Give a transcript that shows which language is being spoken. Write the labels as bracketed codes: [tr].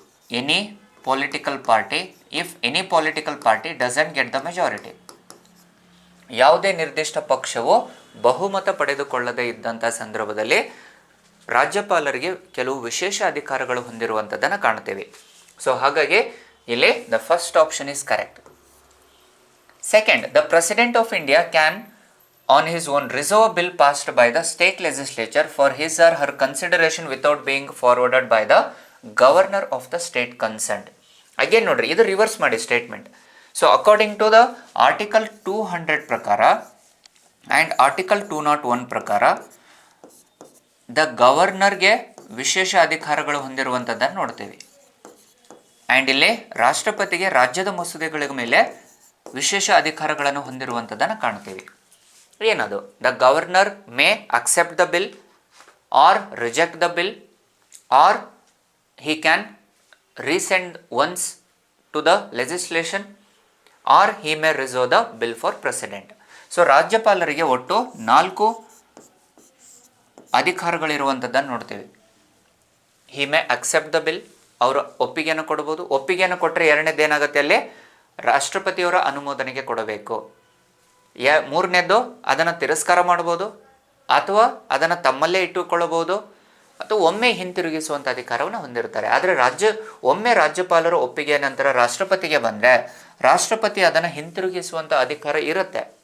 [en] Any political party, if any political party doesn't get the majority. [kn] ಯಾವುದೇ ನಿರ್ದಿಷ್ಟ ಪಕ್ಷವು ಬಹುಮತ ಪಡೆದುಕೊಳ್ಳದೇ ಇದ್ದಂಥ ಸಂದರ್ಭದಲ್ಲಿ ರಾಜ್ಯಪಾಲರಿಗೆ ಕೆಲವು ವಿಶೇಷ ಅಧಿಕಾರಗಳು ಹೊಂದಿರುವಂಥದ್ದನ್ನು ಕಾಣ್ತೇವೆ. [en] so [kn] ಹಾಗಾಗಿ ಇಲ್ಲಿ [en] The first option is correct. Second, the president of India can on his own resolve a bill passed by the state legislature for his or her consideration without being forwarded by the governor of the state concerned. [kn] Again ನೋಡ್ರಿ, ಇದು reverse ಮಾಡಿ statement. [en] so according to the article [kn] 200 ಪ್ರಕಾರ and article 201 ಪ್ರಕಾರ the ಗವರ್ನರ್ಗೆ ವಿಶೇಷ ಅಧಿಕಾರಗಳು ಹೊಂದಿರುವಂಥದ್ದನ್ನು ನೋಡ್ತೀವಿ. And ಇಲ್ಲಿ ರಾಷ್ಟ್ರಪತಿಗೆ ರಾಜ್ಯದ ಮಸೂದೆಗಳ ಮೇಲೆ ವಿಶೇಷ ಅಧಿಕಾರಗಳನ್ನು ಹೊಂದಿರುವಂಥದ್ದನ್ನು ಕಾಣ್ತೀವಿ. ಏನದು? [en] The governor may accept the bill or reject the bill or he can resend once to the legislation or he may reserve the bill for president. [kn] So ರಾಜ್ಯಪಾಲರಿಗೆ ಒಟ್ಟು 4 ಅಧಿಕಾರಗಳಿರುವಂಥದ್ದನ್ನು ನೋಡ್ತೀವಿ. [en] he may accept the bill, [kn] ಅವರು ಒಪ್ಪಿಗೆಯನ್ನು ಕೊಡ್ಬೋದು. ಒಪ್ಪಿಗೆಯನ್ನು ಕೊಟ್ಟರೆ ಎರಡನೇದು ಏನಾಗುತ್ತೆ, ಅಲ್ಲಿ ರಾಷ್ಟ್ರಪತಿಯವರ ಅನುಮೋದನೆಗೆ ಕೊಡಬೇಕು. ಮೂರನೇದು ಅದನ್ನು ತಿರಸ್ಕಾರ ಮಾಡ್ಬೋದು ಅಥವಾ ಅದನ್ನು ತಮ್ಮಲ್ಲೇ ಇಟ್ಟುಕೊಳ್ಳಬಹುದು ಅಥವಾ ಒಮ್ಮೆ ಹಿಂತಿರುಗಿಸುವಂಥ ಅಧಿಕಾರವನ್ನು ಹೊಂದಿರ್ತಾರೆ. ಆದರೆ ಒಮ್ಮೆ ರಾಜ್ಯಪಾಲರು ಒಪ್ಪಿಗೆ ನಂತರ ರಾಷ್ಟ್ರಪತಿಗೆ ಬಂದರೆ ರಾಷ್ಟ್ರಪತಿ ಅದನ್ನು ಹಿಂತಿರುಗಿಸುವಂಥ ಅಧಿಕಾರ ಇರುತ್ತೆ.